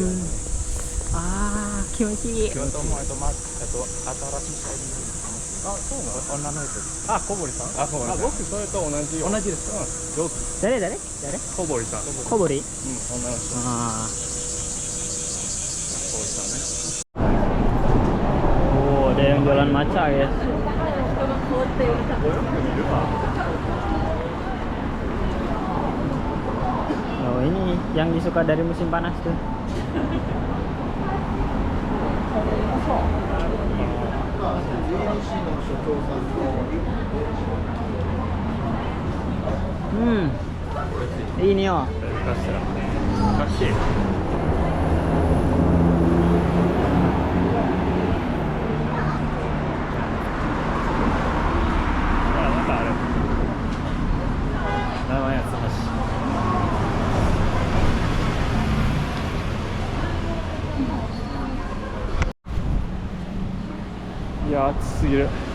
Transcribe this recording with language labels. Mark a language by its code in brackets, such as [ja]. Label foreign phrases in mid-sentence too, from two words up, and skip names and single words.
[ja] ああ、気持ちいい。新しいあ、そうなの？女の人。あ、小堀さん。あ、小堀さん。僕それと同じよ。同じですか？上手。誰？小堀さん。小堀？うん、女の人。ああ。小堀さんね。 [id] Oh, ada yang jualan matcha guys. Oh, ini yang disuka dari musim panas tuh. Ini oh. [ja] かしら。おかしい。あ、またあれ。生やつ橋。いや、暑すぎる。